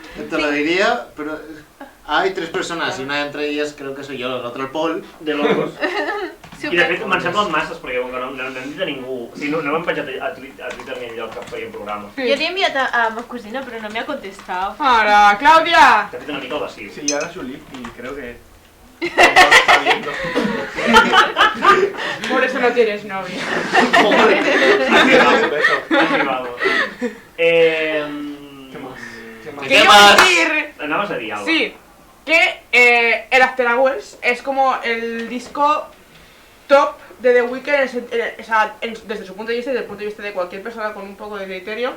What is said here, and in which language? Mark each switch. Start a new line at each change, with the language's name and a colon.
Spanish: Te lo diría, pero hay 3 personas y una entre ellas creo que soy yo, el otro el Paul. De locos.
Catalan: I de fet me'n semblen masses perquè com que no hem dit a ningú... O sigui, no hem penjat a Twitter ni enlloc que faríem programes. Jo l'he enviat a ma cosina, però no m'ha contestat.
Spanish: Ahora, Claudia.
Catalan: T'ha fet una mica el vacil.
Spanish: Sí, y ahora es Ulip y creo que... no lo está viendo. Por eso no tienes novia. Aquí vamos. ¿Qué más? ¿Qué Quiero más? decir...
Catalan: Anaves a dir alguna cosa.
Spanish: Sí, que el After Hours es como el disco top de The Weeknd desde su punto de vista y desde el punto de vista de cualquier persona con un poco de criterio.